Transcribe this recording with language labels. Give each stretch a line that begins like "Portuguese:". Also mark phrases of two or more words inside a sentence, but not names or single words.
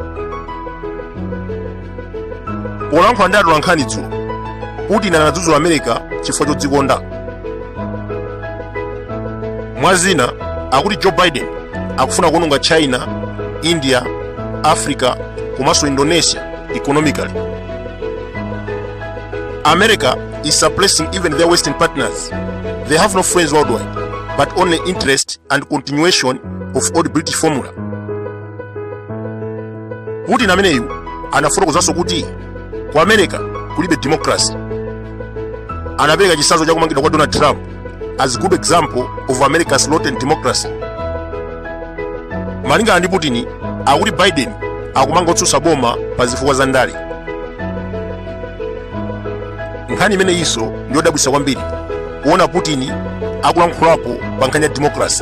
Nyanja: Polankhula ndi atolankhani dzulo, Putin anadzudzula America chifukwa chodzikonda. Mwazina akuti Joe Biden akufuna kuononga China, India, Africa komanso Indonesia economically.
English: America is suppressing even their Western partners. They have no friends worldwide, but only interest and continuation of old British formula.
Nyanja: Putin ameneyu anafotokozanso kuti ku America kulibe democracy. Anapereka chitsanzo cha kumangidwa kwa Donald Trump
English: as good example of America's rotten democracy.
Nyanja: Malingana ndi Putin, akuti Biden akumanga otsutsa boma pa zifukwa za ndale. Nkhani imene iso ndiyodabwitsa kwambiri kuona Putin akulankhulapo pa nkhani ya democracy.